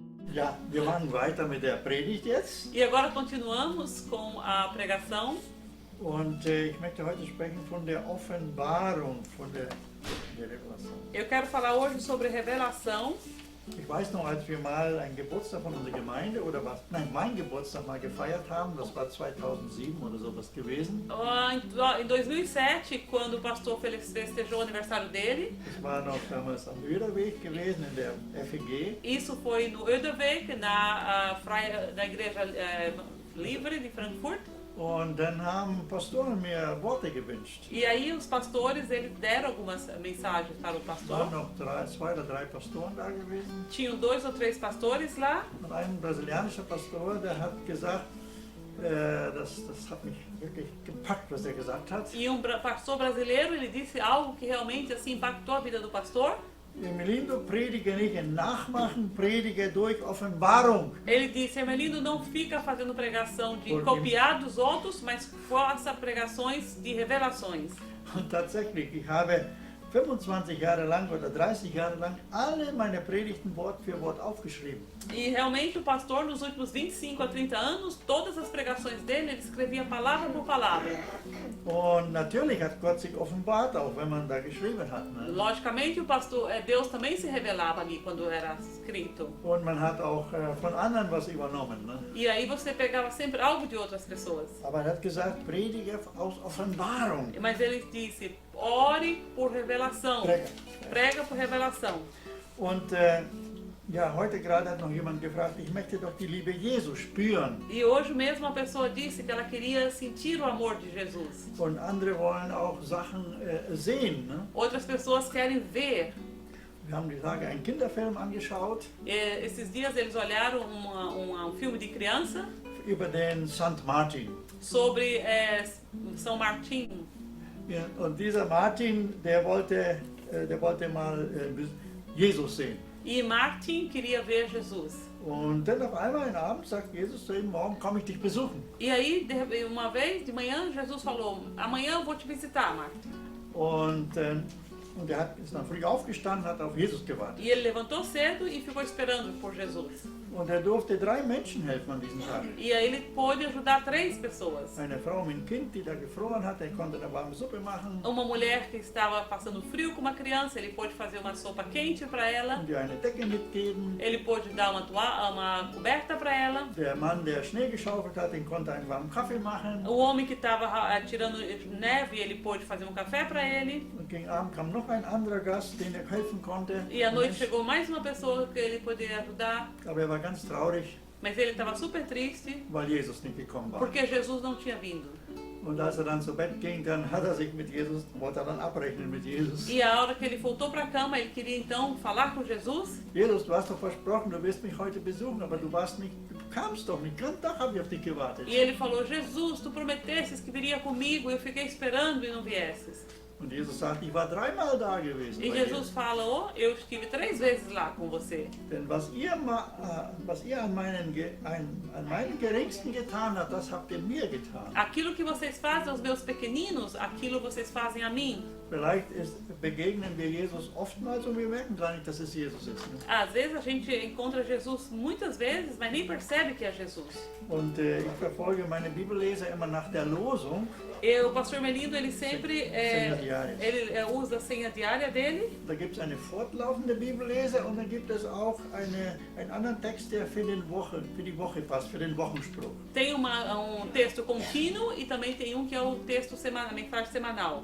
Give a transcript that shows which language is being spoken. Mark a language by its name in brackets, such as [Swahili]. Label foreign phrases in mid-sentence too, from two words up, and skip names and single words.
[German] Ja, wir machen weiter mit der Predigt jetzt. [Portuguese] E agora continuamos com a pregação. [German] Und ich möchte heute sprechen von der Offenbarung, von der Revelation. [Portuguese] Eu quero falar hoje sobre revelação. [German] Ich weiß noch, als wir mal einen Geburtstag von unserer Gemeinde oder was, nein, meinen Geburtstag mal gefeiert haben, das war 2007 oder sowas gewesen. [Portuguese] Em 2007, quando o pastor festejou o aniversário dele, [German] Das war noch damals am Öderweg gewesen, in der FEG. [Portuguese] isso foi no Öderweg, na Igreja Livre de Frankfurt. [German] Und dann haben Pastoren mir Worte gewünscht. [Portuguese] E aí os pastores, eles deram algumas mensagens para o [German] Es [Portuguese] pastor. [German] waren noch zwei oder drei Pastoren da gewesen. [Portuguese] Tinham 2 ou 3 pastores lá. [German] Und ein brasilianischer Pastor, der hat gesagt, das hat mich wirklich gepackt, was er gesagt hat. [Portuguese] E pastor brasileiro, ele disse algo que realmente assim impactou a vida do pastor. [German] Emelindo, predige nicht in Nachmachen, predige durch Offenbarung. [Portuguese] Ele disse: Emelindo, não fica fazendo pregação de Por quê? copiar dos outros, mas faça pregações de revelações. [German] Und tatsächlich, ich habe 25 Jahre lang oder 30 Jahre lang alle meine Predigten Wort für Wort aufgeschrieben. [Portuguese] E realmente o pastor, nos últimos 25 a 30 anos, todas as pregações dele, ele escrevia palavra por palavra. [German] Und natürlich hat Gott sich offenbart, auch wenn man da geschrieben hat. Ne? [Portuguese] Logicamente, o pastor, Deus também se revelava ali quando era escrito. [German] Und man hat auch von anderen was übernommen. Ne? [Portuguese] E aí você pegava sempre algo de outras pessoas. [German] Aber er hat gesagt, predige aus Offenbarung. [Portuguese] Mas ele disse: ore por revelação. Prega. Prega por revelação. [German] Und ja, heute gerade hat noch jemand gefragt, ich möchte doch die Liebe Jesu spüren. [Portuguese] E hoje mesmo uma pessoa disse que ela queria sentir o amor de Jesus. [German] Und andere wollen auch Sachen sehen. Ne? [Portuguese] Outras pessoas querem ver. [German] Wir haben die Tage einen Kinderfilm angeschaut [Portuguese] Esses dias eles olharam um filme de criança [German] über den St. Martin. [Portuguese] sobre São Martim. [German] Ja, und dieser Martin, der wollte mal Jesus sehen. [Portuguese] E Martin queria ver Jesus. [German] Und dann auf einmal einen Abend sagt Jesus zu ihm, morgen komme ich dich besuchen. [Portuguese] E aí, uma vez de manhã, Jesus falou: amanhã eu vou te visitar, Martin. [German] Und er ist dann früh aufgestanden, hat auf Jesus gewartet. [Portuguese] E ele levantou cedo e ficou esperando por Jesus. [German] Und er durfte 3 Menschen helfen an diesem Tag. [Portuguese] E aí ele pôde ajudar 3 pessoas. [German] Eine Frau mit einem Kind, die da gefroren hat, er konnte eine warme Suppe machen. [Portuguese] Uma mulher que estava passando frio com uma criança, ele pôde fazer uma sopa quente para ela. [German] Und ihr eine Decke mitgeben. [Portuguese] Ele pôde dar uma coberta para ela. [German] Der Mann, der Schnee geschaufelt hat, den konnte einen warmen Kaffee machen. [Portuguese] O homem que estava tirando neve, ele pôde fazer um café para ele. [German] Und gegen Abend kam noch ein anderer Gast, den er helfen konnte. [Portuguese] E à noite chegou mais uma pessoa que ele poderia ajudar. [German] Aber er war ganz traurig, [Portuguese] Mas ele estava super triste [German] weil Jesus nicht gekommen war. [Portuguese] porque Jesus não tinha vindo. [German] Und als er dann zu Bett ging, dann hat er sich mit Jesus, wollte er dann abrechnen mit Jesus. [Portuguese] E a hora que ele voltou para a cama, ele queria então falar com Jesus. [German] Jesus, du hast doch versprochen, du wirst mich heute besuchen, aber du kamst doch nicht. Den ganzen Tag habe ich auf dich gewartet. [Portuguese] E ele falou: Jesus, tu prometesses que viria comigo, eu fiquei esperando e não viesses. [German] Und Jesus sagt, ich war 3-mal da gewesen. [Portuguese] E [German] bei Jesus dir. [Portuguese] fala: oh, eu estive 3 vezes lá com você. [German] Denn was ihr an meinen Geringsten getan habt, das habt ihr mir getan. [Portuguese] Aquilo que vocês fazem aos meus pequeninos, aquilo vocês fazem a mim. [German] Vielleicht begegnen wir Jesus oftmals und wir merken gar nicht, dass es Jesus ist. Ne? [Portuguese] Às vezes a gente encontra Jesus muitas vezes, mas nem percebe que é Jesus. [German] Und ich verfolge meine Bibelleser immer nach der Losung. [Portuguese] O pastor Melindo, ele sempre Senha diária. ele usa a senha diária dele. [German] Da gibt es eine fortlaufende Bibellese und dann gibt es auch einen anderen Text, der für die Woche passt, für den Wochenspruch. [Portuguese] Tem texto contínuo e também tem um que é o texto semanal, mensagem semanal.